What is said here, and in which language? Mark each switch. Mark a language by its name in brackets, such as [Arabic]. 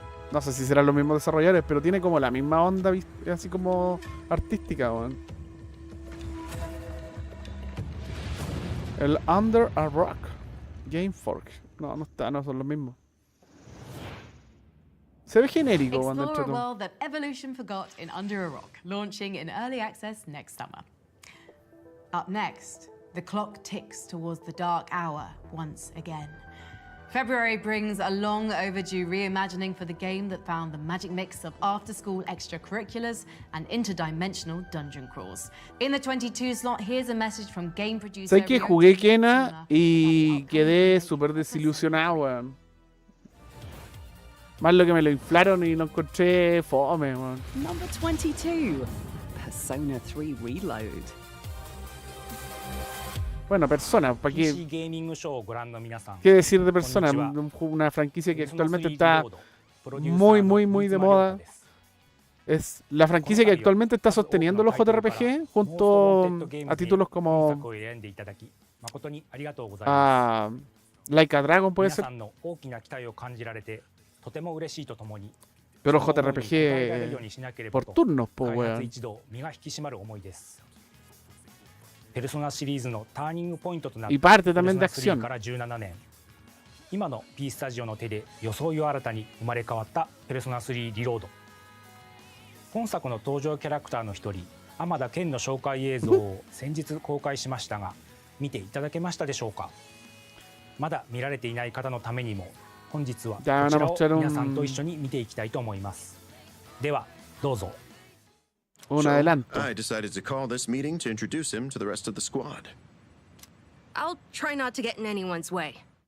[Spanish] No sé si serán los mismos desarrolladores, pero tiene como la misma onda, así como artística, weón. El Under a Rock Game Fork. No, no está, no son los mismos. Se ve genérico cuando [English] Explore a [Spanish] entra [English] world that evolution forgot in Under a Rock, launching in early access next summer. Up next, the clock ticks towards the dark hour once again. February brings a long overdue reimagining for the game that found the magic mix of after-school extracurriculars and interdimensional dungeon crawls. In the 22 slot, here's a message from game producer... [Spanish] ¿Sabes que jugué Kena y quedé súper desilusionado, weón? Más lo que me lo inflaron y lo encontré fome, weón. [English] Number 22, Persona 3 Reload. [Spanish] Bueno, Persona, ¿para qué? ¿Qué decir de Persona? Una franquicia que actualmente está muy de moda. Es la franquicia que actualmente está sosteniendo los JRPG junto a títulos como Like a Dragon, puede ser. Pero JRPG por turnos, pues, weón. [Japanese] ペルソナシリーズのターニングポイントとなる [Spanish] Y parte también de acción. [Japanese] から17年今の P スタジオの手で装いを新たに生まれ変わったペルソナ3リロード。本作の登場キャラクターの一人天田健の紹介映像を先日公開しましたが見ていただけましたでしょうか。まだ見られていない方のためにも本日はこちらを皆さんと一緒に見ていきたいと思います。ではどうぞ。 [Spanish] Un adelanto. [English] I decided to call this meeting to introduce him to the rest of the squad. I'll try not to get in anyone's way.